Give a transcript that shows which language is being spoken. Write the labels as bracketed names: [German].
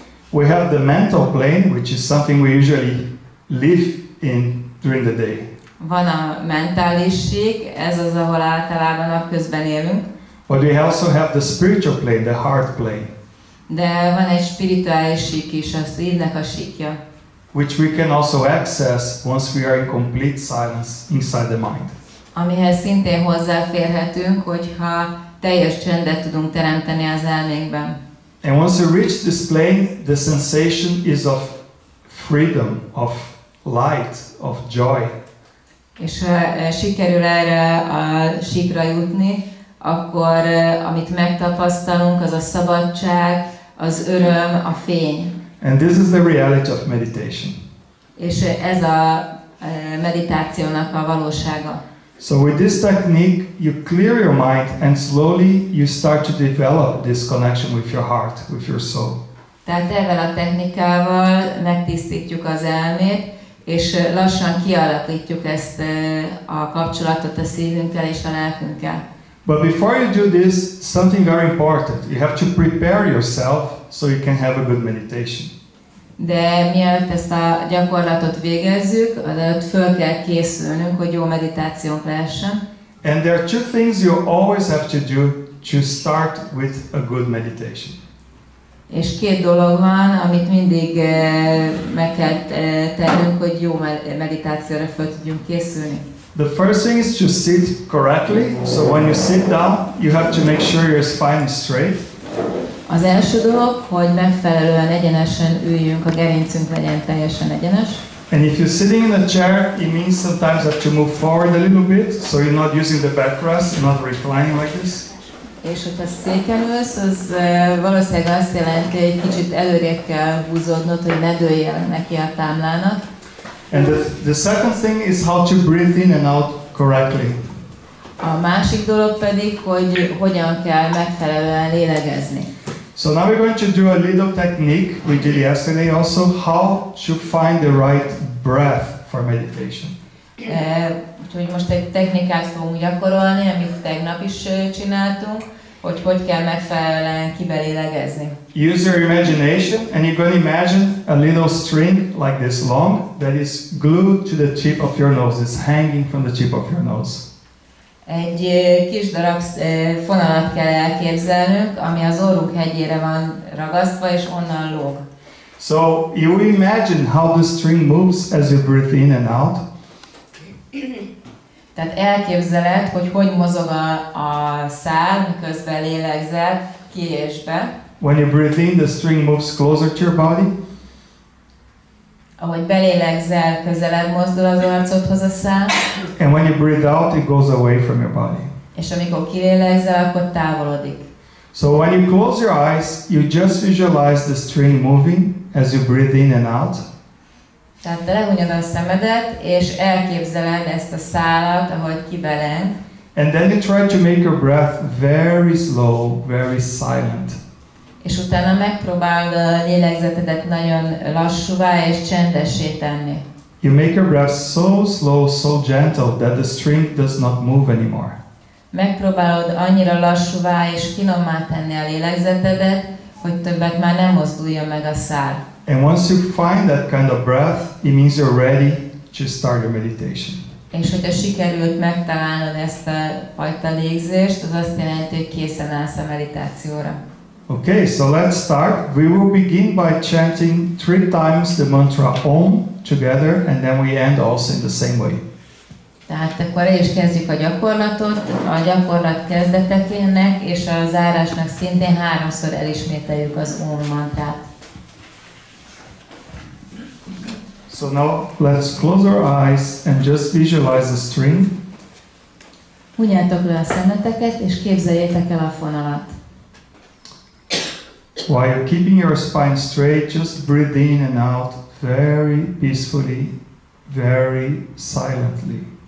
[English] We have the mental plane, which is something we usually live in during the day. [Hungarian] Van a mentális sík, ez az, ahol általában napközben élünk. [English] But we also have the spiritual plane, the heart plane. [Hungarian] De van egy spirituális sík is, a szívnek a síkja. [English] Which we can also access once we are in complete silence inside the mind. [Hungarian] Amihez szintén hozzáférhetünk, hogyha teljes csendet tudunk teremteni az elménkben. [English] And once you reach this plane, the sensation is of freedom, of light, of joy. [Hungarian] És ha sikerül erre a síkra jutni, akkor amit megtapasztalunk, az a szabadság, az öröm, a fény. [English] And this is the reality of meditation. [Hungarian] És ez a meditációnak a valósága. [English] So with this technique, you clear your mind and slowly you start to develop this connection with your heart, with your soul. [Hungarian] Tehát ezzel a technikával megtisztítjuk az elmét, és lassan kialakítjuk ezt a kapcsolatot a szívünkkel és a lelkünkkel. [English] But before you do this, something very important. You have to prepare yourself so you can have a good meditation. [Hungarian] De mielőtt ezt a gyakorlatot végezzük, azelőtt föl kell készülnünk, hogy jó meditációnk lehessen. [English] And there are two things you always have to do to start with a good meditation. [Hungarian] És két dolog van, amit mindig meg kell tennünk, hogy jó meditációra föl tudjunk készülni. [English] The first thing is to sit correctly. So when you sit down, you have to make sure your spine is straight. [Hungarian] Az első dolog, hogy megfelelően egyenesen üljünk, a gerincünk legyen teljesen egyenes. [English] And if you're sitting in a chair, it means sometimes you have to move forward a little bit, so you're not using the backrest, you're not reclining like this. [Hungarian] És hogyha széken ülsz, az valószínűleg azt jelenti, hogy egy kicsit előrébb kell húzódnod, hogy ne dőljél neki a támlának. [English] And the second thing is how to breathe in and out correctly. [Hungarian] A másik dolog pedig, hogy hogyan kell megfelelően lélegezni. [English] So now we're going to do a little technique we did yesterday also, how to find the right breath for meditation. [Hungarian] Úgyhogy most egy technikát fogunk gyakorolni, amit tegnap is csináltunk, hogy kell megfelelően kibelélegezni. [English] Use your imagination and you're going to imagine a little string like this long that is glued to the tip of your nose. It's hanging from the tip of your nose. [Hungarian] Egy kis darab fonalat kell elképzelnünk, ami az orrunk hegyére van ragasztva, és onnan lóg. [English] So you imagine how the string moves as you breathe in and out. [Hungarian] Tehát elképzeled, hogy mozog a szál, miközben lélegzel ki és be. [English] When you breathe in, the string moves closer to your body. [Hungarian] Ahogy belélegzel, közelebb mozdul az arcodhoz a szál. [English] And when you breathe out, it goes away from your body. [Hungarian] És amikor kilélegzel, akkor távolodik. [English] So when you close your eyes, you just visualize the string moving as you breathe in and out. [Hungarian] Tehát lehunyod a szemedet, és elképzeled ezt a szálat, ahogy kibeleng. [English] And then you try to make your breath very slow, very silent. [Hungarian] És utána megpróbálod a lélegzetedet nagyon lassúvá és csendessé tenni. [English] You make your breath so slow, so gentle that the string does not move anymore. [Hungarian] Megpróbálod annyira lassúvá és finommá tenni a lélegzetedet, hogy többet már nem mozduljon meg a szál. [English] And once you find that kind of breath, it means you're ready to start your meditation. [Hungarian] És hogyha sikerült megtalálnod ezt a fajta légzést, az azt jelenti, hogy készen állsz a meditációra. [English] Okay, so let's start. We will begin by chanting 3 times the mantra Om together, and then we end also in the same way. [Hungarian] Tehát akkor el is kezdjük a gyakorlatot, a gyakorlat kezdetekének és a zárásnak szintén 3-szor elismételjük az Om mantrát. [English] So now let's close our eyes and just visualize the string. [Hungarian] Hunyjátok le a szemeteket és képzeljétek el a fonalat. [English] While you're keeping your spine straight, just breathe in and out very peacefully, very silently.